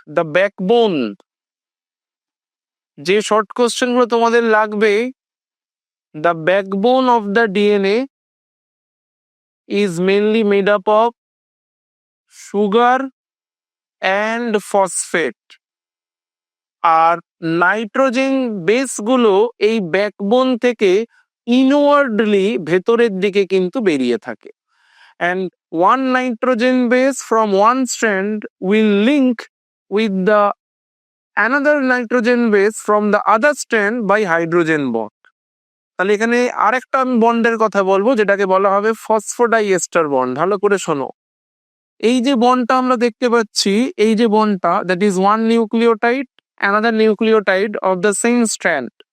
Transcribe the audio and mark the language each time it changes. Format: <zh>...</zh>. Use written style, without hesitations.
<en>the backbone,</en> <bn>যে short question গুলো তোমাদের লাগবে,</bn> <en>The backbone of the DNA is mainly made up of sugar and phosphate.</en> <bn>আর nitrogen বেসগুলো এই backbone থেকে ইনওয়ার্ডলি ভেতরের দিকে কিন্তু বেরিয়ে থাকে।</bn> <en>And one nitrogen base from one strand will link with the another nitrogen base from the other strand by hydrogen bond.</en> <bn>তাহলে এখানে আরেকটা আমি বন্ডের কথা বলবো, যেটাকে বলা হবে ফসফোডাইএস্টার বন্ড। ভালো করে শোনো, এই যে বন্ডটা আমরা দেখতে পাচ্ছি, এই যে বন্ডটা,</bn> <en>That is one nucleotide another nucleotide of the same strand.</en>